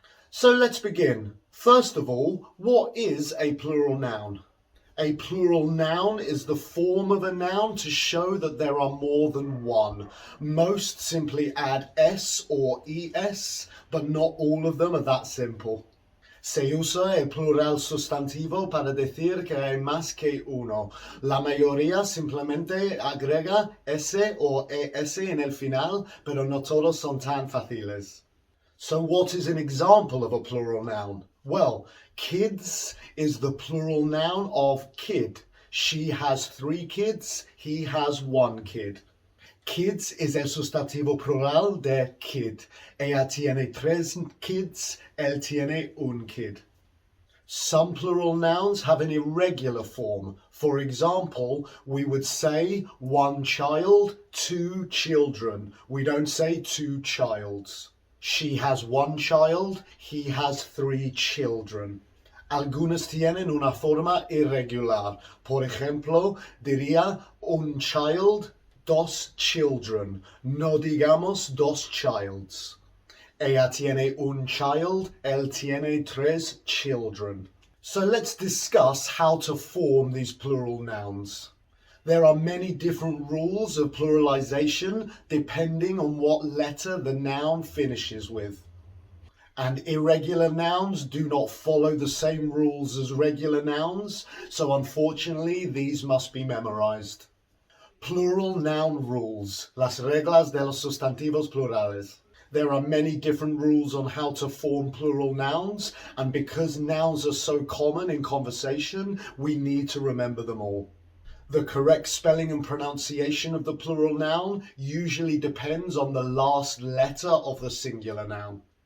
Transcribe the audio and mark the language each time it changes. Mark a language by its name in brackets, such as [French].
[English] So let's begin. First of all, what is a plural noun? A plural noun is the form of a noun to show that there are more than one. Most simply add s or es, but not all of them are that simple. [Spanish] Se usa el plural sustantivo para decir que hay más que uno. La mayoría simplemente agrega s o es en el final, pero no todos son tan fáciles. [English] So what is an example of a plural noun? Well, kids is the plural noun of kid. She has 3 kids, he has 1 kid. [Spanish] Kids is el sustantivo plural de kid. Ella tiene 3 kids, él tiene un kid. [English] Some plural nouns have an irregular form. For example, we would say 1 child, 2 children. We don't say 2 childs. She has 1 child, he has 3 children. [Spanish] Algunas tienen una forma irregular. Por ejemplo, diría un child, 2 children. No digamos 2 childs. Ella tiene un child, él tiene 3 children. [English] So let's discuss how to form these plural nouns. There are many different rules of pluralization depending on what letter the noun finishes with. And irregular nouns do not follow the same rules as regular nouns, so unfortunately these must be memorized. Plural noun rules, [Spanish] las reglas de los sustantivos plurales. [English] There are many different rules on how to form plural nouns, and because nouns are so common in conversation, we need to remember them all. The correct spelling and pronunciation of the plural noun usually depends on the last letter of the singular noun.